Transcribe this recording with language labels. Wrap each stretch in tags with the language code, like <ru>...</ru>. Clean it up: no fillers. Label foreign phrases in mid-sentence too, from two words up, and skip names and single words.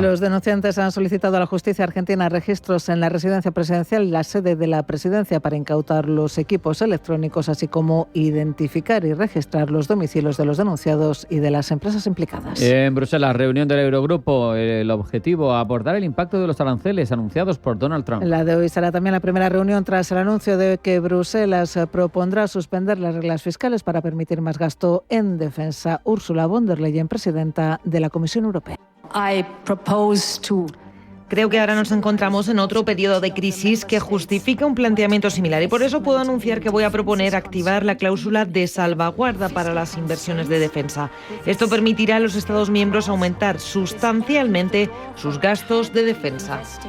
<es>Los denunciantes han solicitado a la justicia argentina registros en la residencia presidencial, la sede de la presidencia, para incautar los equipos electrónicos, así como identificar y registrar los domicilios de los denunciados y de las empresas implicadas. En Bruselas, reunión del Eurogrupo. El objetivo, abordar el impacto de los aranceles anunciados por Donald Trump. La de hoy será también la primera reunión tras el anuncio de que Bruselas propondrá suspender las reglas fiscales para permitir más gasto en defensa. Ursula von der Leyen, presidenta de la Comisión Europea. Creo que ahora nos encontramos en otro periodo de crisis que justifica un planteamiento similar y por eso puedo anunciar que voy a proponer activar la cláusula de salvaguarda para las inversiones de defensa. Esto permitirá a los Estados miembros aumentar sustancialmente sus gastos de defensa.</es>